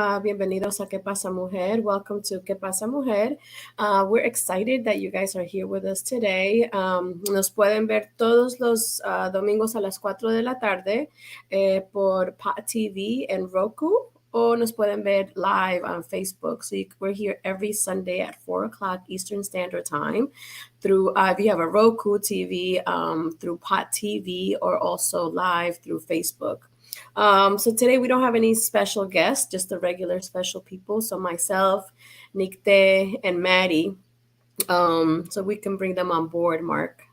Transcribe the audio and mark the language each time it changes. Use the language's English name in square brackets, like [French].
[Spanish] Bienvenidos a ¿Qué pasa, Mujer? Welcome to ¿Qué pasa, Mujer? [English] We're excited that you guys are here with us today. [Spanish] Nos pueden ver todos los domingos a las 4 de la tarde por Pot TV and Roku, o nos pueden ver live on Facebook. [English] So we're here every Sunday at 4 o'clock Eastern Standard Time through, if you have a Roku TV, through Pot TV, or also live through Facebook. So today we don't have any special guests, just the regular special people. So myself, Nikte, and Maddie. So we can bring them on board, Mark.